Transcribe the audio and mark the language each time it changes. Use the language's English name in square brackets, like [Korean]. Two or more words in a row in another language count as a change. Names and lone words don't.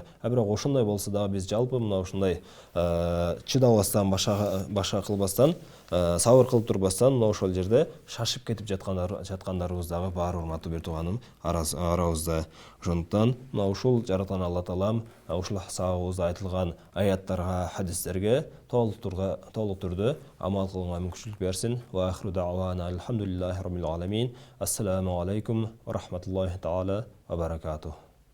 [Kyrgyz] Бирок ошондой болсо дагы биз жалпы мына ушундай чыдабастан, башка кылбастан, сабыр кылып турбастан, мына ошол жерде шашып кетип жаткандарыбыз дагы бар, урматтуу бир тууганым, арабызда. Ошондуктан мына ушул жараткан Алла Таалам ушул сабагыбызда айтылган аяттарга, хадистерге толук түрдө амал кылганга мүмкүнчүлүк берсин. [Arabic] وآخر دعوانا الحمد لله رب العالمين. السلام عليكم ورحمة الله تعالى وبركاته.